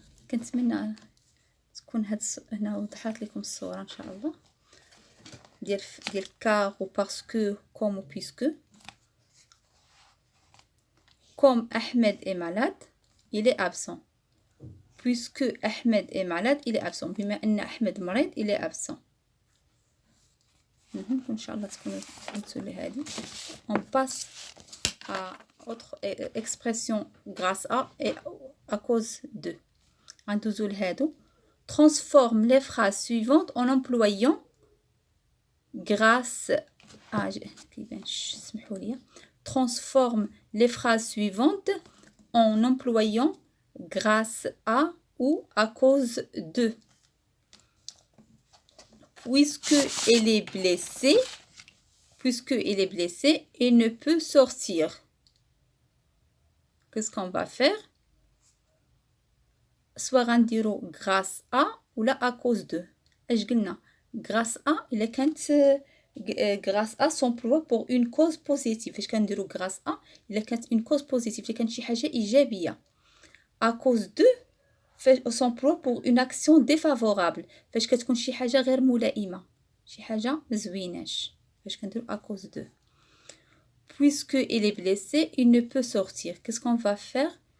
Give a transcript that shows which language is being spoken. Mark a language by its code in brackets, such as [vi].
[ar] كنتمنى تكون هنا وضحت لكم الصورة إن شاء الله ديال [fr] car ou parce que comme ou puisque. Comme Ahmed est malade, il est absent. Puisque Ahmed est malade, il est absent. [ar] بما أن أحمد مريض, [fr] il est absent. [ar] إن شاء الله تكونوا فهمتوا لي هذه. [fr] On passe à autre expression grâce à et à cause de. [ar] ندوزو لهادو. [fr] Transforme les phrases suivantes en employant grâce à. [ar] اسمحوا لي. [fr] Transforme les phrases suivantes en employant grâce à ou à cause de. Puisqu'il est blessé, il ne peut sortir. Qu'est-ce qu'on va faire? Soit [ar] نديرو [fr] grâce à ou là à cause de. [ar] اش قلنا [fr] grâce à [ar] إلا كانت [fr] grâce à s'emploie pour une cause positive. [ar] فاش كنديرو grâce à إلا كانت [fr] une cause positive [ar] إلا كانت شي حاجة إيجابية. [fr] À cause de s'emploie pour une action défavorable. [ar] فاش كتكون شي حاجة غير ملائمة. شي حاجة مزويناش. فاش كنديرو [fr] à cause de. Puisque il est blessé, il ne peut sortir. Qu'est-ce qu'on va faire?